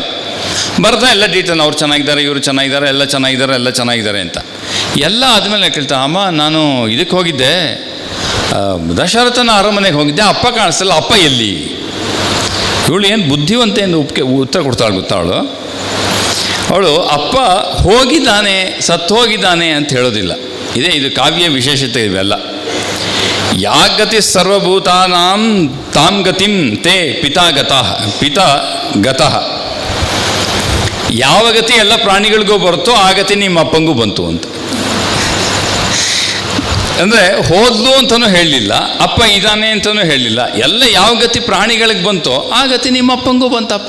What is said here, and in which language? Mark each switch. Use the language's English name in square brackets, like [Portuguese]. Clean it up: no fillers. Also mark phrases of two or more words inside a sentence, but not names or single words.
[Kannada] ಬರ್ತಾ ಎಲ್ಲ ಡೀಟೇಲ್, ಅವ್ರು ಚೆನ್ನಾಗಿದ್ದಾರೆ, ಇವರು ಚೆನ್ನಾಗಿದ್ದಾರೆ, ಎಲ್ಲ ಚೆನ್ನಾಗಿದ್ದಾರೆ ಅಂತ ಎಲ್ಲ ಆದಮೇಲೆ ಕೇಳ್ತಾ, ಅಮ್ಮ ನಾನು ಇದಕ್ಕೆ ಹೋಗಿದ್ದೆ, ದಶರಥನ ಅರಮನೆಗೆ ಹೋಗಿದ್ದೆ, ಅಪ್ಪ ಕಾಣಿಸ್ತಲ್ಲ, ಅಪ್ಪ ಎಲ್ಲಿ? ಇವಳು ಏನು ಬುದ್ಧಿವಂತೆ ಎಂದು ಉತ್ತರ ಕೊಡ್ತಾಳೆ ಗೊತ್ತಾಳು. ಅವಳು ಅಪ್ಪ ಹೋಗಿದ್ದಾನೆ, ಸತ್ತು ಹೋಗಿದ್ದಾನೆ ಅಂತ ಹೇಳೋದಿಲ್ಲ. ಇದು ಕಾವ್ಯ ವಿಶೇಷತೆ. [Sanskrit] ಇವೆಲ್ಲ ಯಾಗತಿ ಸರ್ವಭೂತಾನಾಂ ತಾಂ ಗತಿಂ ತೇ ಪಿತಾ ಗತಃ. [Kannada] ಯಾವ ಗತಿ ಎಲ್ಲ ಪ್ರಾಣಿಗಳಿಗೂ ಬರುತ್ತೋ ಆ ಗತಿ ನಿಮ್ಮ ಅಪ್ಪಂಗೂ ಬಂತು ಅಂತ. ಅಂದರೆ ಹೋದ್ಲು ಅಂತಲೂ ಹೇಳಲಿಲ್ಲ, ಅಪ್ಪ ಇದ್ದಾನೆ ಅಂತಲೂ ಹೇಳಲಿಲ್ಲ. ಎಲ್ಲ ಯಾವ ಗತಿ ಪ್ರಾಣಿಗಳಿಗೆ ಬಂತೋ ಆ ಗತಿ ನಿಮ್ಮ ಅಪ್ಪಂಗೂ ಬಂತಪ್ಪ.